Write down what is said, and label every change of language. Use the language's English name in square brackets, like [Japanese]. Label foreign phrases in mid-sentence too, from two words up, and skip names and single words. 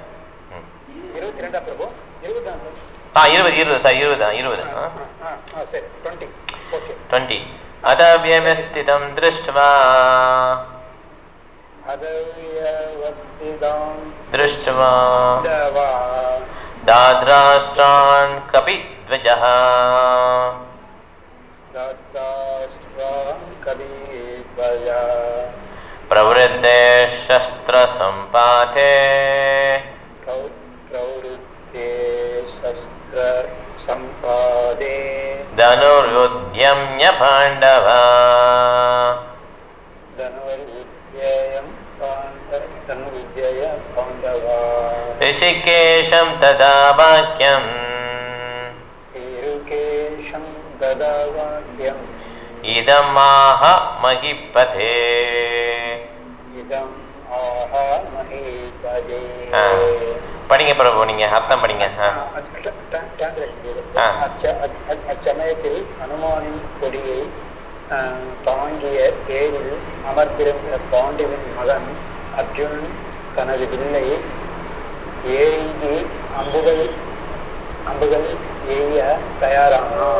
[Sanskrit] 20 अथव्यवस्थितं दृष्ट्वा धार्तराष्ट्रान् कपिध्वजः प्रवृद्धे शस्त्र संपाते धनुर्युध्यम्य पांडवा ऋषिकेशं तदा वाक्यम् इदमाह महीपते. [Tamil] படிங்க பிரபு, நீங்க அர்த்தம் படிங்க. அச்சமயத்தில் அனுமானின் கொடியை தாங்கிய தேரில் அமர்ந்திருந்த பாண்டுவின் மகன் அர்ஜுனன் தனது வில்லை எய்தி அம்புகள் எய்ய தயாரானான்.